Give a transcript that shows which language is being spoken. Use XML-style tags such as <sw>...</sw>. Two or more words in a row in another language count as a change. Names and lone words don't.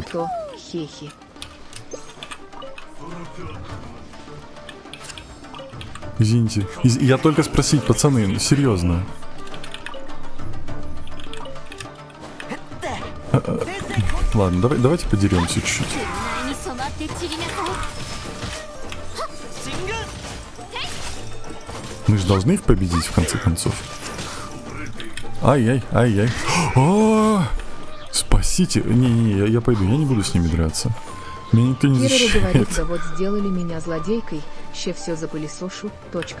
<ru>видит никто. Хехи. Извините. Я только спросить, пацаны, серьезно. Ладно, давайте подеремся чуть-чуть.</ru> <ja>前に染まって散りなさい。</ja> <ru>Мы же должны их победить в конце концов. Ай-яй. А, спасите. Не, я пойду, я не буду с ними драться. Меня никто не Кирору говорит, защищает. да вот сделали меня злодейкой, ще все запылесошу, точка.</ru>